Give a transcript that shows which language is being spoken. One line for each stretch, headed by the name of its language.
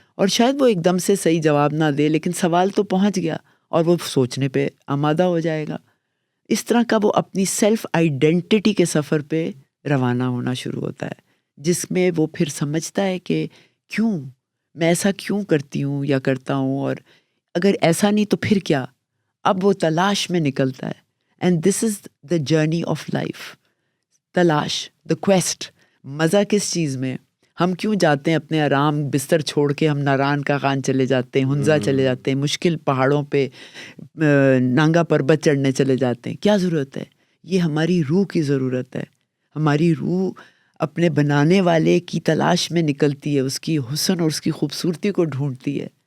Urdu: اور شاید وہ ایک دم سے صحیح جواب نہ دے، لیکن سوال تو پہنچ گیا اور وہ سوچنے پہ آمادہ ہو جائے گا. اس طرح کا وہ اپنی سیلف آئیڈینٹی کے سفر پہ روانہ ہونا شروع ہوتا ہے، جس میں وہ پھر سمجھتا ہے کہ کیوں میں ایسا کیوں کرتی ہوں یا کرتا ہوں، اور اگر ایسا نہیں تو پھر کیا. اب وہ تلاش میں نکلتا ہے.
English: And this is the journey of life. تلاش، the quest.
Urdu: مزہ کس چیز میں؟ ہم کیوں جاتے ہیں اپنے آرام بستر چھوڑ کے، ہم ناران کا خان چلے جاتے ہیں، ہنزا چلے جاتے ہیں، مشکل پہاڑوں پہ نانگا پربت چڑھنے چلے جاتے ہیں. کیا ضرورت ہے؟ یہ ہماری روح کی ضرورت ہے. ہماری روح اپنے بنانے والے کی تلاش میں نکلتی ہے، اس کی حسن اور اس کی خوبصورتی کو ڈھونڈتی ہے.